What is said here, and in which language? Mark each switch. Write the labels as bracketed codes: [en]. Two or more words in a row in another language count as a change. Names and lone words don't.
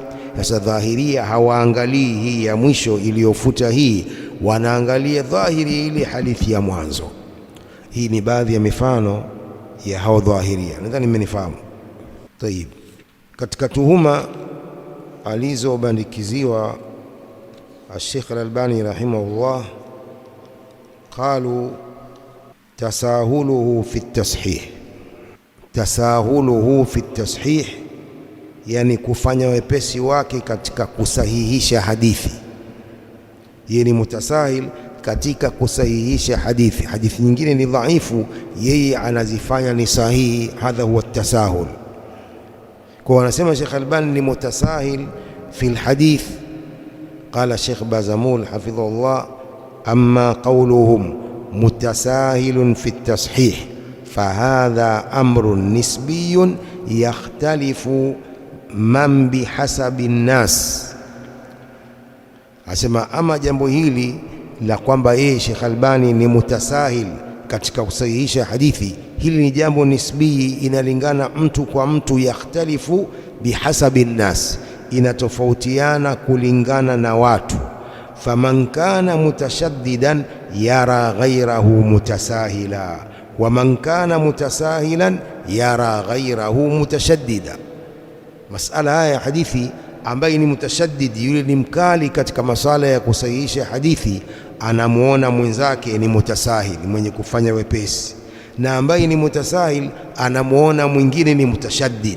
[sw] Sasa dhahiria hawaangalii hii ya mwisho iliyofuta hii, wanaangalia dhahiri ile hadithi ya mwanzo. Hii ni baadhi ya mifano ya hao dhahiria, nadhani mmenifahamu. Tayib, katika tuhuma alizobandikiziwa Sheikh Al-Albani rahimahullah, [ar] قالوا تساهله في التصحيح. تساهله في التصحيح, [sw] yani kufanya wepesi wake katika kusahihisha hadithi. Yeye ni mutasahil katika kusahihisha hadithi. Hadithi nyingine ni dhaifu, yeye anazifanya ni sahihi. [ar] هذا هو التساهل. [sw] Kwa wanasema Sheikh Albani ni [ar] متساهل في الحديث. قال الشيخ بازمول حفظه الله أما قولهم متساهلون في التصحيح فهذا أمر نسبي يختلف من بحسب الناس. [sw] Asema ama jambo hili la kwamba yeye Sheikh Albani ni mutasahil katika kusahihisha hadithi, hili ni jambo nisbii, inalingana mtu kwa mtu. [ar] يختلف بحسب الناس, [sw] inatofautiana kulingana na watu. [ar] فمن كان متشددا يرى غيره متساهلا ومن كان متساهلا يرى غيره متشددا. [sw] Masala haya ya hadithi, ambaye ni mutashaddid, yule ni mkali katika masala ya kusahihisha hadithi, anamuona mwenzake ni mutasahil, mwenye kufanya wepesi, na ambaye ni mutasahil anamuona mwingine ni mutashaddid.